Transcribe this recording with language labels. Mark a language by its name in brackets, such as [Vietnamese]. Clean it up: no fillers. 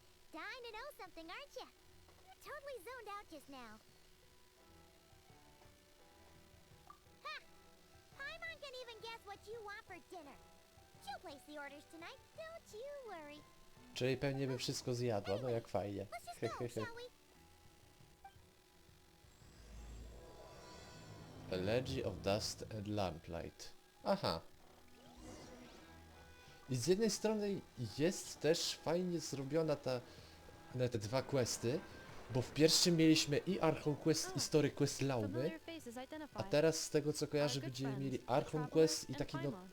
[English] Dying to know something, aren't you? You're totally zoned out just now. Ha! Paimon can even guess what you want for dinner. She'll place the orders tonight, don't you worry. [Polish] Czyli pewnie by wszystko zjadła, no jak fajnie. [English] Let's just go, shall we? Elegy of Dust and Lamplight. Aha. [Polish] I z jednej strony jest też fajnie zrobiona te dwa questy, bo w pierwszym mieliśmy i Archon Quest i Story Quest Laumy, a teraz z tego co kojarzę będziemy mieli Archon Quest i taki no...